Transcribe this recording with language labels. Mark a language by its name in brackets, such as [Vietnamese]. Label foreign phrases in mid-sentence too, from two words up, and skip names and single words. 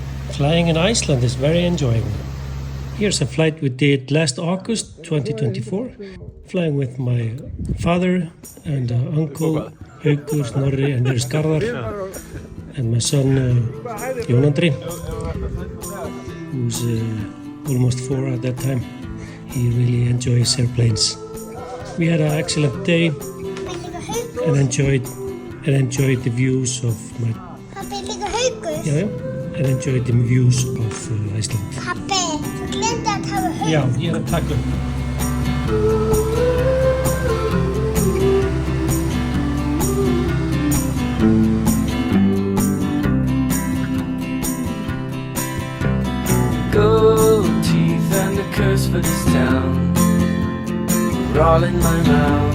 [English] Flying in Iceland is very enjoyable. Here's a flight we did last August 2024, flying with my father and uncle Haukur, Snorri and there's Garðar, and my son Jón Andri, who's almost 4 at that time. He really enjoys airplanes. We had an excellent day and enjoyed the views of my... [Icelandic] Pappi, líka Haukur? Já, [English] and enjoyed the views of Iceland. [Icelandic] Pappi, þú glemdi að hafa Haukur. Já, ég að taka upp. [English] Gold teeth and a curse for this town are all in my mouth.